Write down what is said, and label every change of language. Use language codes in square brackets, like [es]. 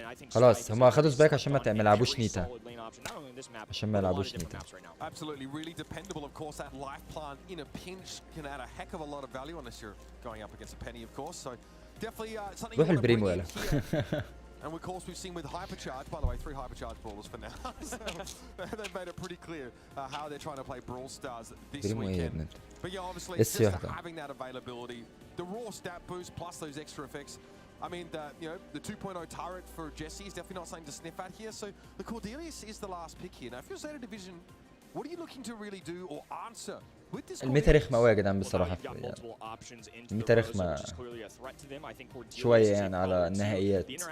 [ar] خلاص هما اخدوا سبايك عشان ما يلعبوش نيتا، عشان ما يلعبوش نيتا. [en] Absolutely, really dependable. Of course, that life plant in a pinch can add a heck of a lot of value unless you're going up against a penny, of course. So definitely something. [ar] روح البريمو يلا. [en] And of course, we've seen with hypercharge. By the way, 3 hypercharge brawlers for now. So they've made it pretty clear how they're trying to play Brawl Stars this weekend. But yeah, obviously, just having that availability, the raw stat boost plus those extra effects. I mean, the 2.0 turret for Jesse is definitely not something to sniff at here. So the Cordelius is the last pick here. Now, if you're Zeta Division, what are you looking to really do or answer [ar] الميتا رخمة أوي يا جدعان بصراحة يعني. الميتا رخمة شوية يعني على النهائيات.